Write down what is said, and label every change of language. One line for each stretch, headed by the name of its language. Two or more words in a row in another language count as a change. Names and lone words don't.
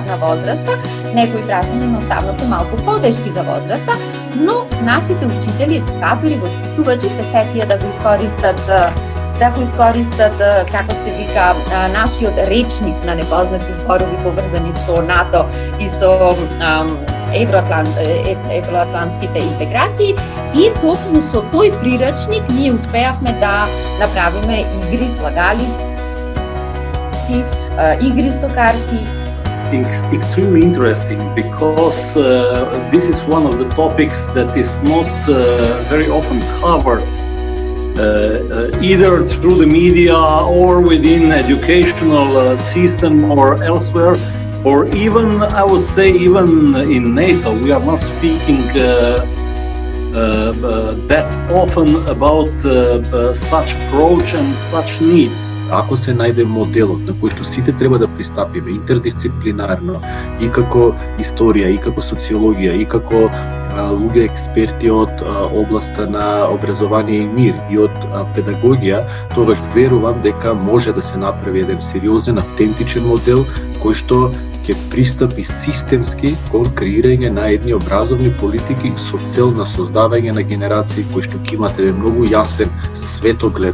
Macedonian: на возраста, некои прашања едноставно се малку потешки за возраста, но нашите учители, едукатори, воспитувачи се сетија да го искористат, како се вика, нашиот речник на непознати зборови поврзани со НАТО и со евроатлантските интеграции, и токму со тој прирачник ние успеавме да направиме игри, слагалици, игри со карти.
English: It's extremely interesting because this is one of the topics that is not very often covered either through the media or within educational system or elsewhere, or even, I would say, even in NATO. We are not speaking that often about such approach and such need.
Macedonian: Ако се најде моделот на кој што сите треба да пристапиме интердисциплинарно, и како историја, и како социологија, и како луѓе експерти од областа на образование и мир, и од педагогија, тогаш верувам дека може да се направи еден сериозен, автентичен модел кој што ќе пристапи системски кон креирање на едни образовни политики со цел на создавање на генерации кои што ќе имат еден многу јасен светоглед.